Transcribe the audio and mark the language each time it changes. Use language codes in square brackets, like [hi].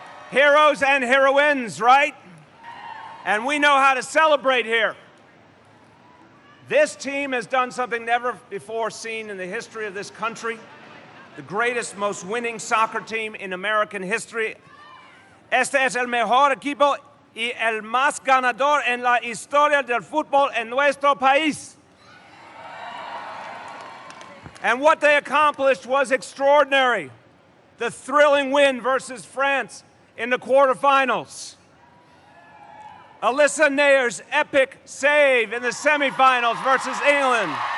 [en] Heroes and heroines, right? And we know how to celebrate here. This team has done something never before seen in the history of this country. The greatest, most winning soccer team in American history. [es] Este es el mejor equipo y el más ganador en la historia del fútbol en nuestro país. [en] And what they accomplished was extraordinary. The thrilling win versus France in the quarterfinals. Alyssa Nayer's epic save in the semifinals versus England.